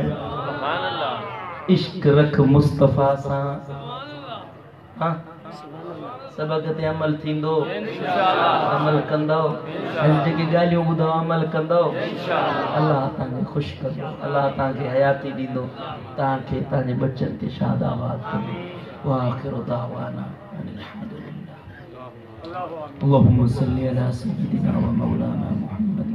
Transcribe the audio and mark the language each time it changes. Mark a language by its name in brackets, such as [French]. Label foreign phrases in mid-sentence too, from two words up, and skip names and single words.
[Sindhi] इश्क रख मुस्तफ़ा सां हाँ सबक ते अमल थींदो अमल कंदो जेके ॻाल्हियूं ॿुधो अमल कंदो अल्लाह तव्हांखे ख़ुशि कंदो अल्लाह तव्हांखे हयाती ॾींदो तव्हांखे तव्हांजे बच्चनि ते शादाबाद कंदो [Arabic] وآخر دعوانا اللهم صل على سيدنا ومولانا محمد